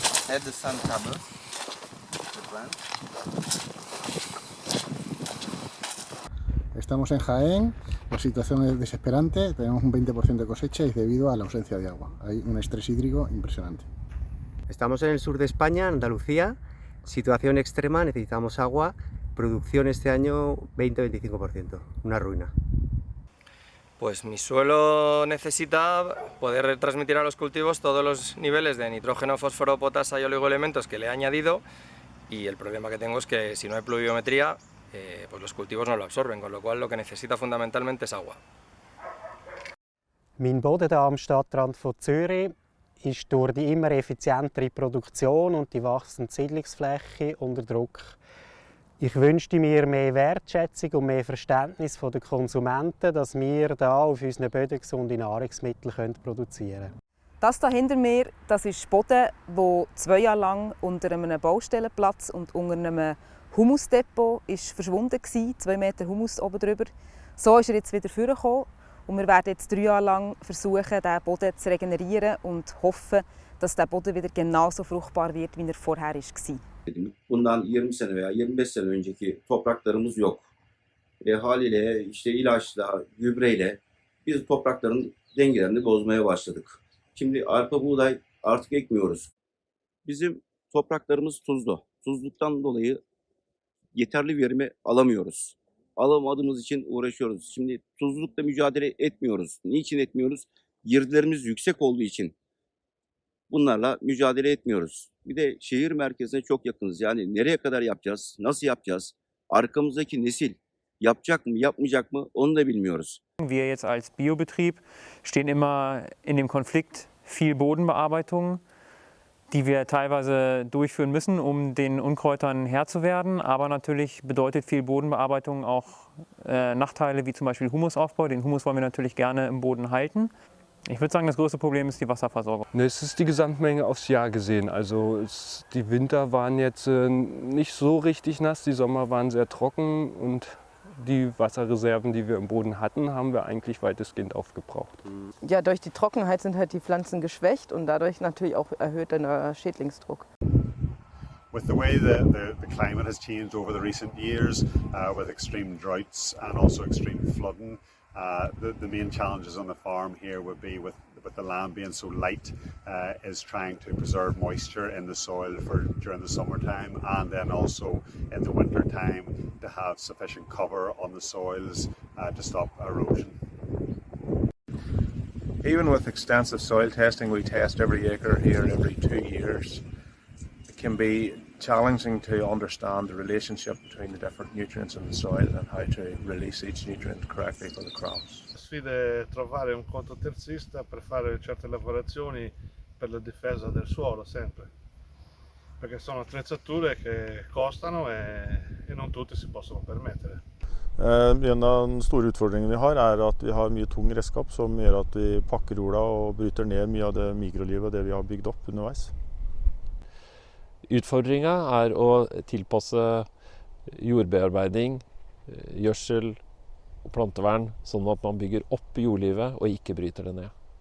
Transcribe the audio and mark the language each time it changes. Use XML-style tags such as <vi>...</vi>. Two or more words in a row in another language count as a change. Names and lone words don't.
<en>add the sun cables. The plant.</en> <es>Estamos en Jaén, la situación es desesperante, tenemos un 20% de cosecha y es debido a la ausencia de agua. Hay un estrés hídrico impresionante. Estamos en el sur de España, Andalucía, situación extrema, necesitamos agua, producción este año 20-25%, una ruina. Pues mi suelo necesita poder transmitir a los cultivos todos los niveles de nitrógeno, fósforo, potasio y oligoelementos que le he añadido, y el problema que tengo es que si no hay pluviometría, pues los cultivos no lo absorben, con lo cual lo que necesita fundamentalmente es agua.</es> <de>Mein Boden hier am Stadtrand von Zürich ist durch die immer effizientere Produktion und die wachsende Siedlungsfläche unter Druck. Ich wünschte mir mehr Wertschätzung und mehr Verständnis von den Konsumenten, dass wir hier auf unseren Böden gesunde Nahrungsmittel produzieren können. Das hier hinter mir, das ist Boden, der 2 Jahre lang unter einem Baustellenplatz und unter einem Humusdepot ist verschwunden war, 2 Meter Humus oben drüber. So ist er jetzt wieder vorgekommen und wir werden jetzt 3 Jahre lang versuchen, diesen Boden zu regenerieren und hoffen, dass der Boden wieder genauso fruchtbar wird, wie er vorher war.</de> <tr>Bundan 20 sene veya 25 sene önceki topraklarımız yok. Haliyle işte ilaçla, gübreyle biz toprakların dengelerini bozmaya başladık. Şimdi arpa buğday artık ekmiyoruz. Bizim topraklarımız tuzlu. Tuzluktan dolayı yeterli verimi alamıyoruz. Alamadığımız için uğraşıyoruz. Şimdi tuzlulukla mücadele etmiyoruz. Niçin etmiyoruz? Girdilerimiz yüksek olduğu için bunlarla mücadele etmiyoruz. Bir de şehir merkezine çok yakınız. Yani nereye kadar yapacağız? Nasıl yapacağız? Arkamızdaki nesil yapacak mı, yapmayacak mı? Onu da bilmiyoruz.</tr> <de>Wir jetzt als Biobetrieb stehen immer in dem Konflikt viel Bodenbearbeitung, die wir teilweise durchführen müssen, um den Unkräutern Herr zu werden. Aber natürlich bedeutet viel Bodenbearbeitung auch Nachteile wie zum Beispiel Humusaufbau. Den Humus wollen wir natürlich gerne im Boden halten. Ich würde sagen, das größte Problem ist die Wasserversorgung. Es ist die Gesamtmenge aufs Jahr gesehen. Also die Winter waren jetzt nicht so richtig nass, die Sommer waren sehr trocken und die Wasserreserven, die wir im Boden hatten, haben wir eigentlich weitestgehend aufgebraucht. Ja, durch die Trockenheit sind halt die Pflanzen geschwächt und dadurch natürlich auch erhöht der Schädlingsdruck.</de> <en>With the way the climate has changed over the recent years, with extreme droughts and also extreme flooding, the main challenges on the farm here would be with the land being so light, is trying to preserve moisture in the soil during the summertime, and then also in the winter time to have sufficient cover on the soils to stop erosion. Even with extensive soil testing, we test every acre here every 2 years. It can be challenging to understand the relationship between the different nutrients in the soil and how to release each nutrient correctly for the crops.</en> <it>La sfida è trovare un controterzista per fare certe lavorazioni per la difesa del suolo sempre, perché sono attrezzature che costano e non tutti si possono permettere.</it> <no>En av de store utfordringene vi har, er at vi har mye tung redskap som gjør at vi pakker jorda og bryter ned mye av det mikrolivet og det vi har bygd opp underveis. Utfordringa er å tilpasse jordbearbeiding, gjødsel og plantevern sånn at man bygger opp jordlivet og ikke bryter det ned.</no>